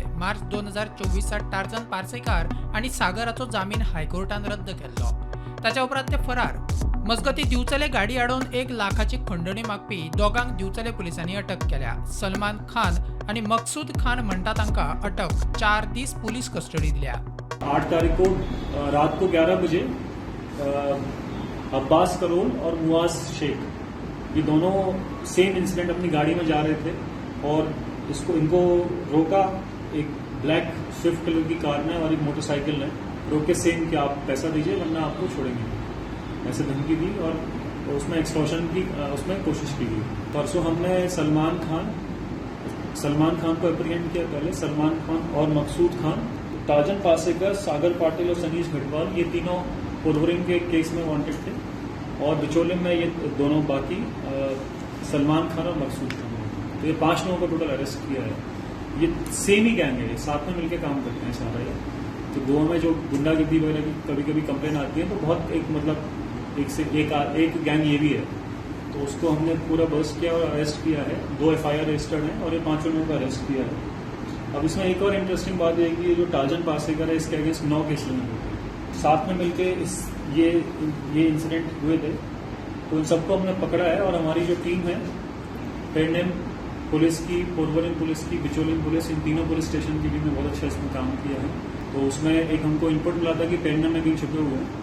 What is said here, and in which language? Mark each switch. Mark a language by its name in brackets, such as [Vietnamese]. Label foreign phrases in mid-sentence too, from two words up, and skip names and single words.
[Konkani] मार्च 2024 टार्झन पार्सेकार आणि सागराचो जामीन हायकोर्टान रद्द केल्लो. ताच्या उपरांत ते फरार. मजगती दिवचले गाडी आडोवन 1 लाखाची खंडणी मागपी दोगांक दिवचले पोलिसांनी अटक केल्या. सलमान खान आणि मकसूद खान म्हणटा तांकां अटक. 4 दीस [English] police custody [Konkani] दिल्या. [Hindi] 8 तारीख को रात को 11 बजे अब्बास करोल और मुआज शेख ये दोनों [English] same incident [Hindi] अपनी गाड़ी में जा रहे थे और इनको रोका एक [English] black Swift colour [Hindi] की कार ने और एक मोटरसाइकिल ने रोक के सेम कि आप पैसा दीजिए वरना आपको छोड़ेंगे ऐसे धमकी दी और उसमें एक्सटॉर्शन की उसमें कोशिश की गई. परसों हमने सलमान खान को एप्रीहेंड किया. पहले सलमान खान और मकसूद खान, टार्झन पार्सेकर, सागर पाटिल और सनीश घटवाल ये तीनों पोलवरिंग के केस में वांटेड थे और बिचौलियम में ये दोनों बाकी सलमान खान और मकसूद खान. तो ये 5 लोगों को [English] total arrest [Hindi] किया है. ये सेम ही गैंग है, साथ में मिलकर काम करते हैं सारा ये. तो गोवा में जो गुंडागर्दी वगैरह की कभी कभी कंप्लेन आती है तो बहुत एक गैंग ये भी है. तो उसको हमने पूरा बर्स्ट किया और अरेस्ट किया है. 2 [English] FIR registered [Hindi] हैं और ये 5 लोगों को अरेस्ट किया है. अब इसमें एक और इंटरेस्टिंग बात है कि ये जो टार्झन पार्सेकर है इसके अगेंस्ट 9 केस लगे हुए थे. साथ में मिलके ये इंसिडेंट हुए थे. तो इन सबको हमने पकड़ा है और हमारी जो टीम है पेडनेम पुलिस की, पोलवरिंग पुलिस की, बिचौलियम पुलिस, इन तीनों पुलिस स्टेशन की टीम ने बहुत अच्छा इसमें काम किया है. तो उसमें एक हमको इनपुट मिला था कि पेडनेम में कहीं छुपे हुए हैं.